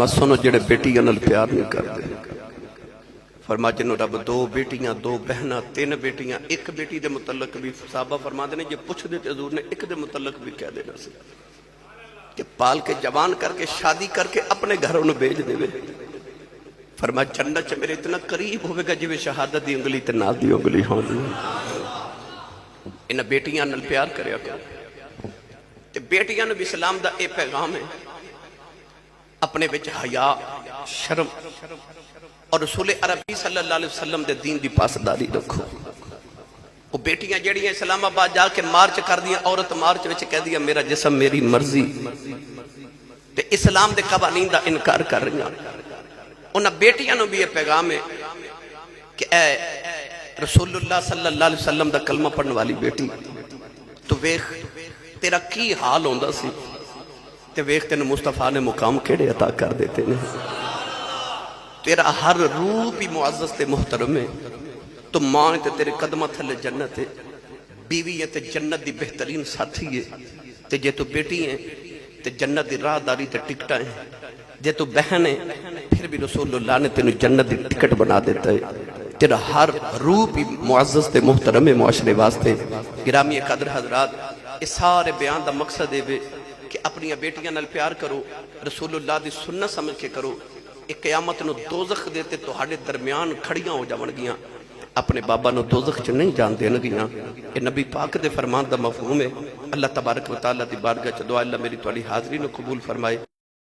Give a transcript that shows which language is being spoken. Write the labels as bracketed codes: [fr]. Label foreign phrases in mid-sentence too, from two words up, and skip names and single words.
[pa] ਸੁਣੋ ਜਿਹੜੇ ਬੇਟੀਆਂ ਨਾਲ ਪਿਆਰ ਨਹੀਂ ਕਰਤੇ ਫ਼ਰਮਾ ਜਿਨ੍ਹੋਂ ਰੱਬ ਦੋ ਬੇਟੀਆਂ ਦੋ ਬਹਿਨਾ ਤਿੰਨ ਬੇਟੀਆਂ ਇਕ ਬੇਟੀ ਦੇ ਮੁਤਲਕ ਭੀ ਸਾਹਬਾ ਫ਼ਰਮਾਤੇ ਨੇ ਜੇ ਪੁੱਛਦੇ ਤੇ ਹਜ਼ੂਰ ਨੇ ਇਕ ਦੇ ਮੁਤਲਕ ਭੀ ਕਹਿ ਦੇਣਾ ਸੀ ਕਿ ਪਾਲ ਕੇ ਜਵਾਨ ਕਰਕੇ ਸ਼ਾਦੀ ਕਰਕੇ [ur] اپنے گھروں میں [pa] ਭੇਜ ਦੇਵੇ ਫ਼ਰਮਾ ਜੰਨਤ ਚ ਮੇਰੇ ਇਤਨਾ ਕਰੀਬ ਹੋਵੇਗਾ ਜਿਵੇਂ ਸ਼ਹਾਦਤ ਦੀ ਉਂਗਲੀ ਤੇ ਨਾਲ ਦੀ ਉਂਗਲੀ ਹੁੰਦੀ ਇਨ ਬੇਟੀਆਂ ਨਾਲ ਪਿਆਰ ਕਰਿਆ ਕਰੋ ਤੇ ਬੇਟੀਆਂ ਨੂੰ ਇਸਲਾਮ ਦਾ ਯਹ ਪੈਗ਼ਾਮ ਹੈ ਅਪਣੇ ਵਿਚ ਹਯਾ ਸ਼ਰਮ ਔਰ ਰਸੂਲ ਅਰਬੀ [ar] صلى الله عليه وسلم [pa] ਦੇ ਦੀਨ ਦੀ ਪਾਸਦਾਰੀ ਰੱਖੋ ਵੋ ਬੇਟੀਆਂ ਜਿਹੜੀਆਂ ਇਸਲਾਮਾਬਾਦ ਜਾਕੇ ਮਾਰਚ ਕਰਦੀਆਂ ਔਰਤ ਮਾਰਚ ਵਿਚ ਕਹਿੰਦੀਆਂ [ur] میرا جسم میری مرضی [pa] ਤੇ ਇਸਲਾਮ ਦੇ ਕਵਾਨੀਨ ਦਾ ਇਨਕਾਰ ਕਰ ਰਹੀ ਉਨ੍ਹਾਂ ਬੇਟੀਆਂ ਨੂੰ ਭੀ ਯਹ ਪੈਗ਼ਾਮ ਹੈ ਕਿ ਏ [ar] رسول الله صلى الله عليه وسلم [pa] ਦਾ ਕਲਮਾ ਪੜ੍ਹਨੇ ਵਾਲੀ ਬੇਟੀ ਤੋ ਵੇਖ ਤੇਰਾ ਕੀ ਹਾਲ ਹੁੰਦਾ ਸੀ ਤੇ ਵੇਖ ਤੈਨੂੰ ਮੁਸਤਫ਼ਾ ਨੇ ਮੁਕਾਮ ਕਿਹੜੇ ਅਤਾ ਕਰ ਦਿੱਤੇ ਨੇ ਤੇਰਾ ਹਰ ਰੂਪ ਹੀ ਮੁਅੱਜ਼ਜ਼ ਤੇ ਮੁਹਤਰਮ ਹੈ ਤੋ ਮਾਂ ਤੇ ਤੇਰੇ ਕਦਮ ਥੱਲੇ ਜੰਨਤ ਹੈ ਬੀਵੀ ਹੈ ਤੇ ਜੰਨਤ ਦੀ ਬਿਹਤਰੀਨ ਸਾਥੀ ਹੈ ਤੇ ਜੇ ਤੂ ਬੇਟੀ ਹੈ ਤੇ ਜੰਨਤ ਦੀ ਰਾਹਦਾਰੀ ਤੇ ਟਿਕਟ ਹੈ ਜੇ ਤੂ ਬਹਿਨ ਹੈ ਫਿਰ ਭੀ ਰਸੂਲੁੱਲਾਹ ਨੇ ਤੈਨੂੰ ਜੰਨਤ ਦੀ ਟਿਕਟ ਬਣਾ ਦਿੱਤਾ ਹੈ ਤੇਰਾ ਹਰ ਰੂਪ ਹੀ ਮੁਅੱਜ਼ਜ਼ ਤੇ ਮੁਹਤਰਮ ਹੈ ਮੁਆਸ਼ਰੇ ਵਾਸਤੇ ਗਿਰਾਮੀ ਕਦਰ ਹਜ਼ਰਾਤ [ur] اس سارے بیان کا مقصد ہے کہ [pa] ਅਪਣੀ ਬੇਟੀਆਂ ਨਾਲ ਪਿਆਰ ਕਰੋ ਰਸੂਲੁੱਲਾਹ ਦੀ ਸੁੰਨਤ ਸਮਝ ਕੇ ਕਰੋ ਇਕ ਕਯਾਮਤ ਨੂੰ ਦੋਜ਼ਖ਼ ਦੇ ਤੇ ਤੁਹਾਡੇ ਦਰਮਿਆਨ ਖੜ੍ਹੀਆਂ ਹੋ ਜਾਵਣਗੀਆਂ ਅਪਣੇ ਬਾਬਾ ਨੂੰ ਦੋਜ਼ਖ਼ ਚ ਨਹੀਂ ਜਾਣ ਦੇਣਗੀਆਂ ਯੇ ਨਬੀ ਪਾਕ ਦੇ ਫ਼ਰਮਾਨ ਦਾ ਮਫ਼ਹੂਮ ਹੈ [ar] الله تبارك وتعالى [pa] ਦੀ ਬਾਰਗਾਹ ਚ ਦੁਆ ਅੱਲਾਹ ਮੇਰੀ ਤੁਹਾਡੀ ਹਾਜ਼ਰੀ ਨੂੰ ਕਬੂਲ ਫ਼ਰਮਾਏ।